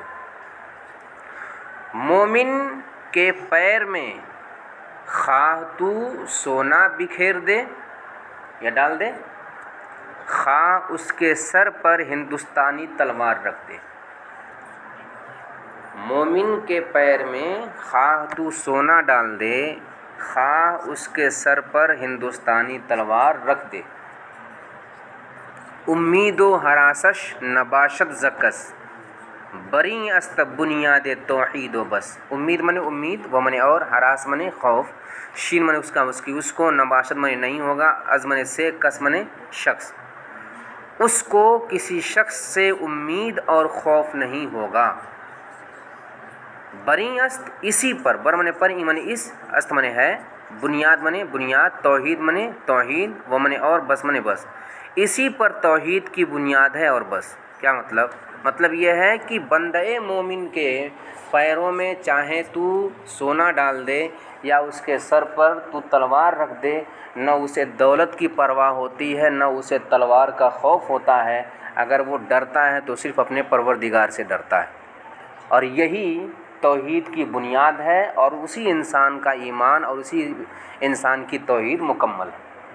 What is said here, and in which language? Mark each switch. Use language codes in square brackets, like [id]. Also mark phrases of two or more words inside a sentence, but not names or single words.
[ur] مومن کے پیر میں خواہ تو سونا بکھیر دے یا ڈال دے، خواہ اس کے سر پر ہندوستانی تلوار رکھ دے۔ مومن کے پیر میں خواہ تو سونا ڈال دے، خواہ اس کے سر پر ہندوستانی تلوار رکھ دے۔ [fa] امید و ہراسش نباشت زکس، بری است بنیاد توحید و بس۔ [ur] امید منی امید، و منی اور، ہراس منی خوف، شین منی اس کو، نباشت منی نہیں ہوگا، از منی سے، کس منی شخص، اس کو کسی شخص سے امید اور خوف نہیں ہوگا۔ [fa] بری است [ur] اسی پر، بر منی پر، ای منی اس، است منی ہے، بنیاد منی بنیاد، توحید منی توحید، و منی اور، بس منی بس، اسی پر توحید کی بنیاد ہے اور بس۔ کیا مطلب؟ مطلب یہ ہے کہ بندہ مومن کے پیروں میں چاہے تو سونا ڈال دے یا اس کے سر پر تو تلوار رکھ دے، نہ اسے دولت کی پرواہ ہوتی ہے، نہ اسے تلوار کا خوف ہوتا ہے، اگر وہ ڈرتا ہے تو صرف اپنے پروردگار سے ڈرتا ہے، اور یہی توحید کی بنیاد ہے، اور اسی انسان کا ایمان اور اسی انسان کی توحید مکمل ہے۔